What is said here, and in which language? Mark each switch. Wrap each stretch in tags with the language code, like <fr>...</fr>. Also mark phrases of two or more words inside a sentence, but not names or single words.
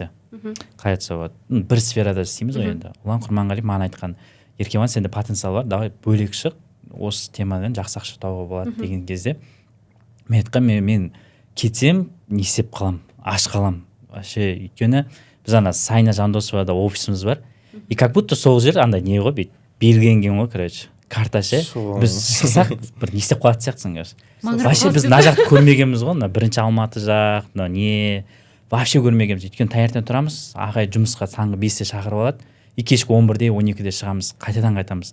<kk>Қалай айтса болады, бір сферада істейміз ғой енді. Ұлан Құрманғалиев маған айтқан, Еркебұлан, сенде потенциал бар, давай бөлек шық, осы темадан жақсы ақша табуға болады деген кезде мен айтқам, мен кетсем не істеп қалам, аш қалам. Вообще, өйткені біз Сайна Жандосовада офисіміз бар.</kk> <ru>И как будто</ru> <kk>сол жер андай не ғой, бейт белгіленген ғой, короче, карта ше. Біз шықсақ бір не істеп қалатын сияқтысың, короче. Вообще біз мына жақты көрмегенбіз ғой, бірінші Алматы жақ, не вообще көрмегенбіз. Өйткені таңертең тұрамыз, ағай жұмысқа таңғы 5-те шақырып алады, и кешкі 11-де 12-де шығамыз, қайтадан қайтамыз.</kk>